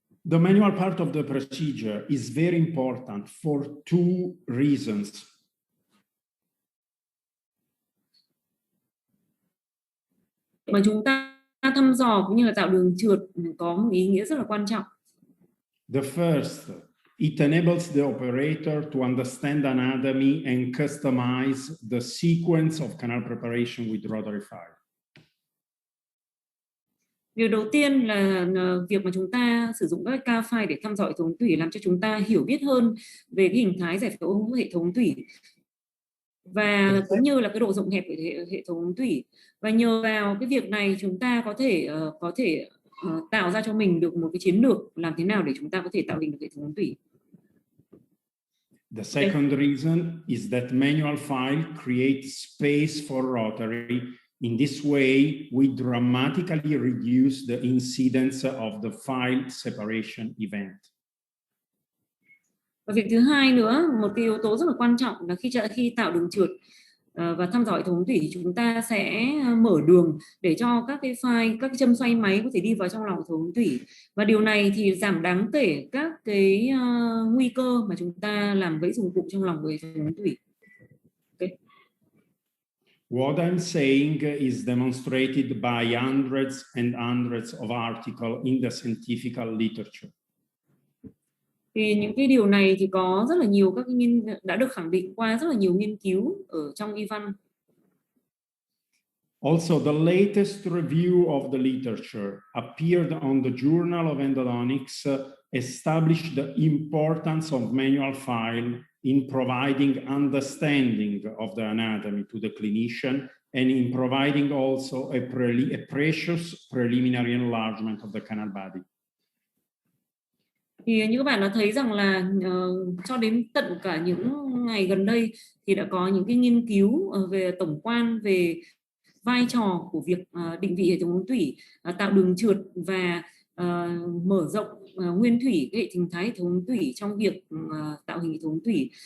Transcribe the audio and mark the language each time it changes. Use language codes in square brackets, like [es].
[en] The manual part of the procedure is very important for two reasons. [vi] Mà chúng ta thăm dò cũng như là tạo đường trượt có một ý nghĩa rất là quan trọng. [en] The first, it enables the operator to understand anatomy and customize the sequence of canal preparation with rotary file. [vi] Điều đầu tiên là việc mà chúng ta sử dụng các K file để thăm dò hệ thống tủy làm cho chúng ta hiểu biết hơn về cái hình thái giải phẫu hệ thống tủy, và cũng như là cái độ rộng hẹp của hệ thống tủy. Và nhờ vào cái việc này chúng ta có thể tạo ra cho mình được một cái chiến lược làm thế nào để chúng ta có thể tạo hình được hệ thống tủy. [en] The second reason is that manual file creates space for rotary. In this way, we dramatically reduce the incidence of the file separation event. [vi] Và việc thứ hai nữa, một cái yếu tố rất là quan trọng là khi tạo đường trượt và thăm dò hệ thống tủy thì chúng ta sẽ mở đường để cho các cái file, các cái châm xoay máy có thể đi vào trong lòng hệ thống tủy, và điều này thì giảm đáng kể các cái nguy cơ mà chúng ta làm gãy dụng cụ trong lòng của hệ thống tủy. [en] Okay. What I'm saying is demonstrated by hundreds and hundreds of articles in the scientific literature. [vi] Thì những cái điều này thì có rất là nhiều các đã được khẳng định qua rất là nhiều nghiên cứu ở trong y văn. [en] Also, the latest review of the literature appeared on the Journal of Endodontics established the importance of manual file in providing understanding of the anatomy to the clinician and in providing also a precious preliminary enlargement of the canal body. [vi] Thì như các bạn đã thấy rằng là cho đến tận cả những ngày gần đây thì đã có những cái nghiên cứu về tổng quan về vai trò của việc định vị hệ thống tủy, tạo đường trượt và mở rộng nguyên thủy cái hệ hình thái hệ thống tủy trong việc tạo hình hệ thống tủy.